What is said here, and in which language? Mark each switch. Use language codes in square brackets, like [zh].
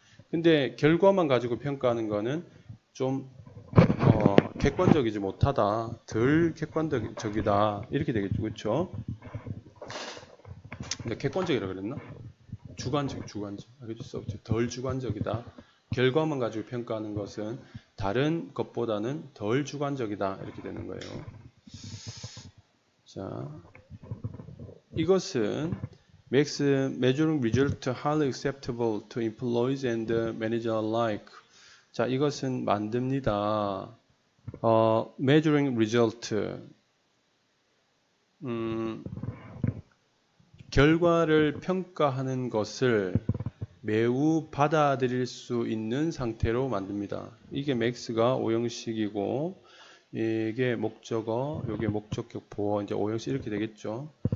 [ko] 근데 결과만 가지고 평가하는 거는 좀 객관적이지 못하다, 덜 객관적이다 이렇게 되겠죠, 그렇죠? 근데 객관적이라 그랬나? 주관적. 그렇죠? 덜 주관적이다. 결과만 가지고 평가하는 것은 다른 것보다는 덜 주관적이다 이렇게 되는 거예요. 자, 이것은 [en] makes measuring result highly acceptable to employees and manager alike. [ko] 자, 이것은 만듭니다. [en] measuring result, [ko] 결과를 평가하는 것을 매우 받아들일 수 있는 상태로 만듭니다. 이게 max가 오형식이고, 이게 목적어, 이게 목적격 보어, 이제 오형식 이렇게 되겠죠.